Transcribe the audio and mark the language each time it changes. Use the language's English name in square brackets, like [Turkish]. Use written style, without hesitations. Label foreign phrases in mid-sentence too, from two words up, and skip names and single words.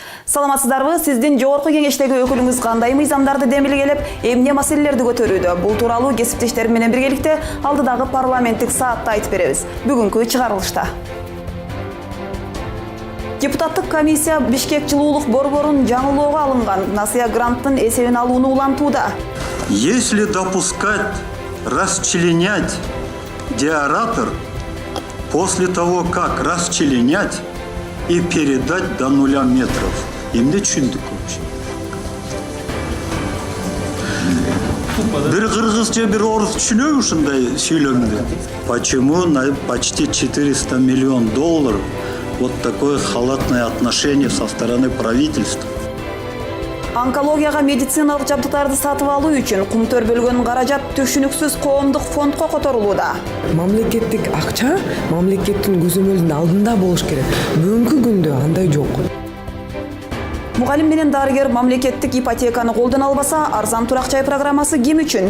[Kyrgyz] Саламатсыздарбы, сиздин жогорку кеңештеги өкүлүңүз кандай мыйзамдарды демилгелеп, эмне маселелерди көтөрүүдө? Бул тууралуу кесиптештерим менен биргеликте алдыдагы парламенттик саатта айтып беребиз. Бүгүнкү чыгарылышта. Депутаттык комиссия Бишкек жылуулук борборун жаңылоого алынган Насыя гранттын эсебин алууну улантууда. [Russian] Если допускать расчленять деаратор после того, как расчленять и передать до 0 метров. [Kyrgyz] Эмне түшүндүк вообще? Бир кыргызча, бир орус түшүнөбү ушундай сүйлөмдү? [Russian] Почему на почти 400 миллион долларов вот такое халатное отношение со стороны правительства? [Kyrgyz] Онкологияга медициналык жабдыктарды сатып алуу үчүн кумтөр бөлгөн каражат түшүнүксүз коомдук фондко которулууда. Мамлекеттик акча мамлекеттин көзөмөлүнүн алдында болуш керек. Бүгүнкү күндө андай жок. Мугалим менен дарыгер мамлекеттик ипотеканы колдон албаса, арзан турак жай программасы ким үчүн?